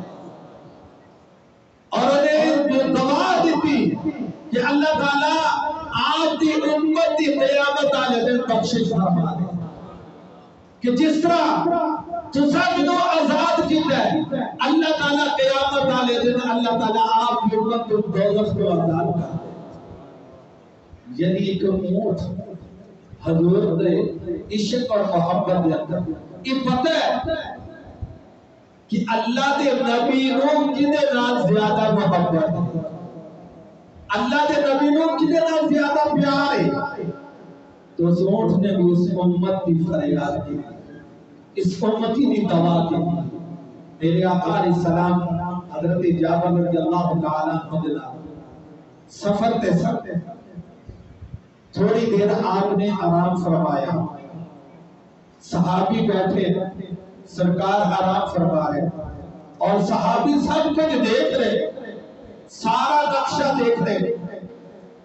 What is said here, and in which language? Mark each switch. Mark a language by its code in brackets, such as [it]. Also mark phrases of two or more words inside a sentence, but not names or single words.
[ur] اور انہیں دعا دیتی کہ اللہ تعالیٰ آپ کی امت کی قیامت والے دن بخشش فرما دے، کہ جس طرح [pa] تسا جدو آزاد کیتا ہے [ur] اللہ تعالیٰ قیامت والے دن اللہ تعالیٰ آپ کی امت کو دوزخ کو آزاد کر دے۔ یعنی ایک اونٹ [pa] حضور دے عشق اور محبت دے اندر [ur] یہ پتہ ہے کہ [pa] اللہ دے نبی نو کدے نال زیادہ محبت ہے، اللہ دے نبی نو کدے نال زیادہ پیار ہے، [ur] تو اس اونٹ نے بھی اس امت کی فریاد کی، اس امتی کی دعا کی۔ میرے آقا علیہ السلام حضرت جابر رضی اللہ تعالیٰ عنہ سفر تے تھوڑی دیر آپ نے آرام فرمایا، صحابی بیٹھے، سرکار آرام فرما رہے اور صحابی سب کچھ دیکھ رہے، سارا نقشہ دیکھ رہے۔